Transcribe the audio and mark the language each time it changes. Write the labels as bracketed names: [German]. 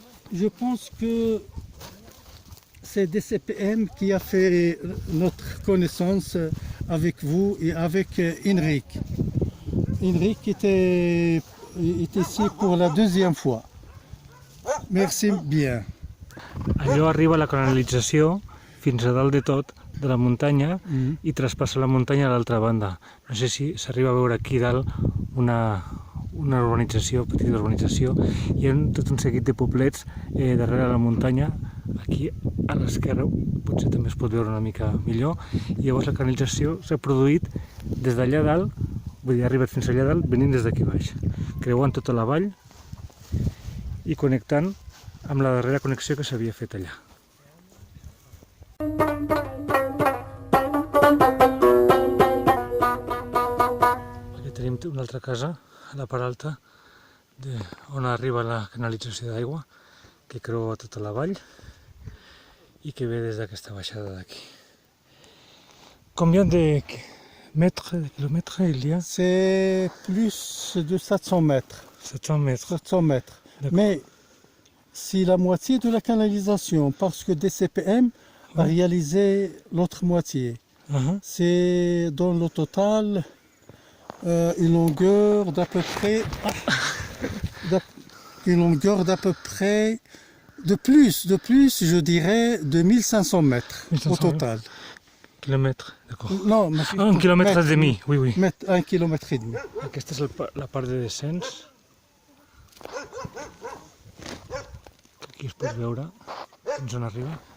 [French] Je pense que c'est DCPM qui a fait notre connaissance avec vous et avec Henrik. Henrik est ici pour la deuxième fois. Merci bien. [Catalan] Allò arriba a la canalització fins a dalt de tot de la muntanya i traspassa la muntanya a l'altra banda. No sé si s'arriba a veure aquí dalt una urbanització, petita urbanització. Hi ha tot un seguit de poblets darrere la muntanya. Aquí a l'esquerra potser també es pot veure una mica millor. I llavors la canalització s'ha produït des d'allà dalt, vull dir, ha arribat fins allà dalt venint des d'aquí baix, creuant tota la vall i connectant amb la darrera connexió que s'havia fet allà. Aquí tenim una altra casa, a la part alta, on arriba la canalització d'aigua, que creua tota la vall i que ve des d'aquesta baixada d'aquí. [French] Combien de mètres, de kilomètres il y a? C'est plus de 700 mètres. 700 mètres. 700 mètres. Mais c'est la moitié de la canalisation parce que DCPM a réalisé l'autre moitié. C'est dans le total une longueur d'à peu près de plus, je dirais, de 1500 mètres au total. Kilomètres, d'accord. Non, Un quilomètre et demi, oui, oui. 1 kilomètre et demi. [Catalan] Aquesta és la part de descens. Aquí es pot veure fins on arriba.